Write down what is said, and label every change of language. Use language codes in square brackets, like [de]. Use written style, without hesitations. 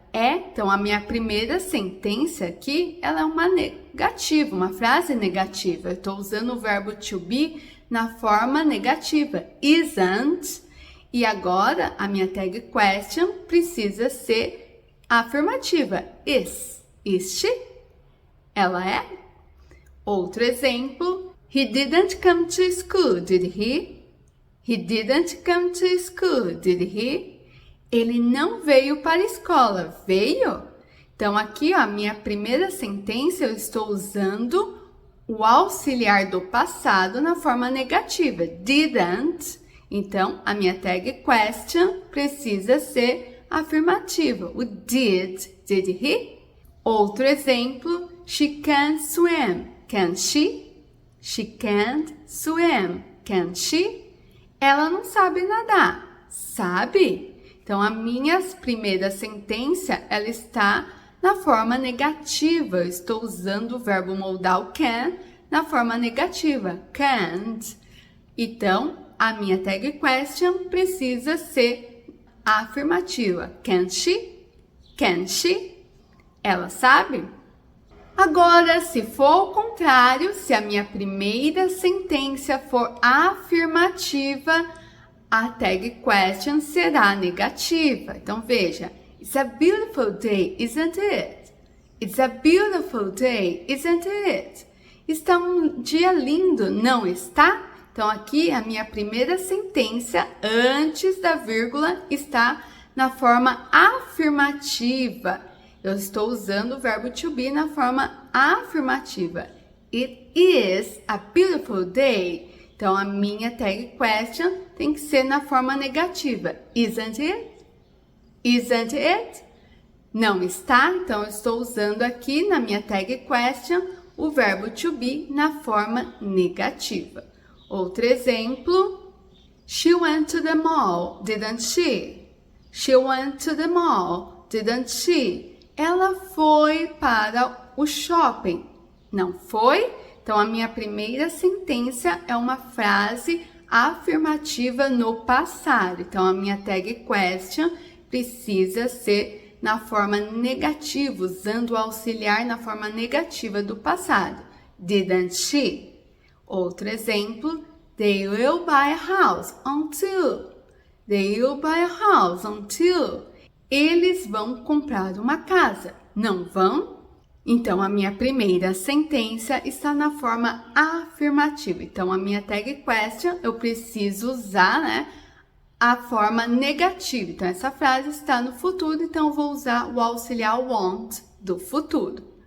[pt] Então a minha primeira sentença aqui, ela é uma negativa, uma frase negativa. Eu estou usando o verbo to be na forma negativa, isn't. E agora a minha tag question precisa ser afirmativa, [en] is she? [pt] Ela é? Outro exemplo, [en] he didn't come to school, did he? He didn't come to school, did he? [pt] Ele não veio para a escola, veio? Então, aqui, ó, a minha primeira sentença, eu estou usando o auxiliar do passado na forma negativa, didn't. Então, a minha tag question precisa ser afirmativa, o [en] did he? [pt] Outro exemplo, [en] she can't swim. Can she? She can't swim. Can she? [pt] Ela não sabe nadar. Sabe? Então, a minha primeira sentença, ela está na forma negativa. Eu estou usando o verbo modal can na forma negativa. Can't. Então, a minha tag question precisa ser afirmativa. [en] Can she? Can she? [pt] Ela sabe? Agora, se for o contrário, se a minha primeira sentença for afirmativa, a tag question será negativa. Então, veja. [en] It's a beautiful day, isn't it? It's a beautiful day, isn't it? [pt] Está um dia lindo, não está? Então, aqui a minha primeira sentença, antes da vírgula, está na forma afirmativa. Eu estou usando o verbo to be na forma afirmativa. [en] It is a beautiful day. [pt] Então, a minha tag question tem que ser na forma negativa. [en] Isn't it? Isn't it? [pt] Não está? Então, eu estou usando aqui na minha tag question o verbo to be na forma negativa. Outro exemplo. [en] She went to the mall, didn't she? She went to the mall, didn't she? [pt] Ela foi para o shopping. Não foi? Então, a minha primeira sentença é uma frase afirmativa no passado. Então, a minha tag question precisa ser na forma negativa, usando o auxiliar na forma negativa do passado. [en] Didn't she? [pt] Outro exemplo. [en] They will buy a house until. They will buy a house until. [pt] Eles vão comprar uma casa. Não vão? Então, a minha primeira sentença está na forma afirmativa. Então, a minha tag question, eu preciso usar, a forma negativa. Então, essa frase está no futuro, então eu vou usar o auxiliar want do futuro.